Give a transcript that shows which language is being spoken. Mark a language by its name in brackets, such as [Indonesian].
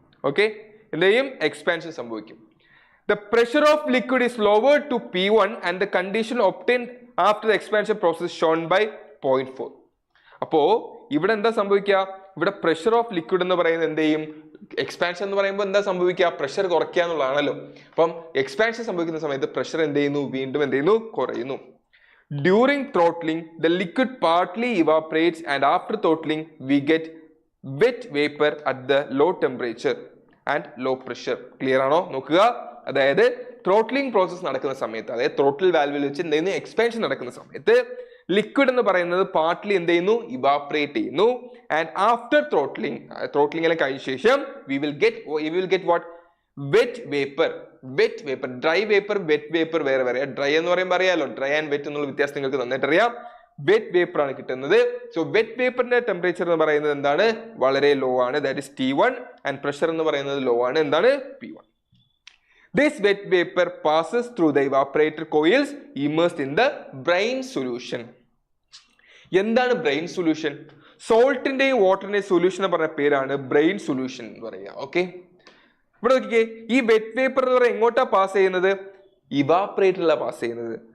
[Malayalam] Okay, എന്ത് ചെയ്യും, expansion സംഭവിക്കും. [English] The pressure of liquid is lowered to P1 and the condition obtained after the expansion process shown by 0.4. [Malayalam] അപ്പോ ഇവിടെ എന്താ സംഭവിക്കുക, ഇവിടെ പ്രഷർ ഓഫ് ലിക്വിഡ് എന്ന് പറയുന്നത് എന്ത് ചെയ്യും, എക്സ്പാൻഷൻ എന്ന് പറയുമ്പോൾ എന്താ സംഭവിക്കുക, പ്രഷർ കുറയ്ക്കുക എന്നുള്ളതാണല്ലോ. അപ്പം എക്സ്പാൻഷൻ സംഭവിക്കുന്ന സമയത്ത് പ്രഷർ എന്ത് ചെയ്യുന്നു, വീണ്ടും എന്ത് ചെയ്യുന്നു, കുറയുന്നു. [English] During throttling, the liquid partly evaporates and after throttling, we get wet vapor at the low temperature and low pressure. [Malayalam] Clear ആണോ? നോക്കുക, അതായത് ത്രോട്ട്ലിംഗ് പ്രോസസ് നടക്കുന്ന സമയത്ത്, അതായത് ത്രോട്ടിൽ വാൽവിൽ വെച്ച് എന്ത് ചെയ്യുന്നു, എക്സ്പാൻഷൻ നടക്കുന്ന സമയത്ത് ലിക്വിഡ് എന്ന് പറയുന്നത് പാർട്ട്ലി എന്ത് ചെയ്യുന്നു, ഇവാപറേറ്റ് ചെയ്യുന്നു. ആൻഡ് ആഫ്റ്റർ ത്രോട്ട്ലിംഗ് കഴിഞ്ഞ ശേഷം [English] we will get what, [Malayalam] wet vapour. Dry vapour, wet vapour വേറെ വേറെ. ഡ്രൈ എന്ന് പറയുമ്പോൾ അറിയാലോ, ഡ്രൈ ആൻഡ് വെറ്റ് എന്നുള്ള വ്യത്യാസം നിങ്ങൾക്ക് നന്നായിട്ട് അറിയാം. വെറ്റ് വേപ്പർ ആണ് കിട്ടുന്നത്. സോ വെറ്റ് വേപ്പറിന്റെ ടെമ്പറേച്ചർ എന്ന് പറയുന്നത് എന്താണ്, വളരെ ലോ ആണ്, that is T1. And pressure എന്ന് പറയുന്നത് ലോ ആണ്, എന്താണ്, P1. [English] This wet vapor passes through the evaporator coils immersed in the brine solution. [Malayalam] എന്താണ് ബ്രെയിൻ സൊല്യൂഷൻ? സോൾട്ടിന്റെയും വാട്ടറിന്റെയും സൊല്യൂഷൻ എന്ന് പറഞ്ഞ പേരാണ് ബ്രെയിൻ സൊല്യൂഷൻ എന്ന് പറയുക. ഓക്കെ, ഇവിടെ നോക്കിക്കേ, ഈ വെറ്റ് വേപ്പർ എന്ന് പറയുന്നത് എങ്ങോട്ടാ പാസ് ചെയ്യുന്നത്, ഇവാപറേറ്ററിലാണ് പാസ് ചെയ്യുന്നത്.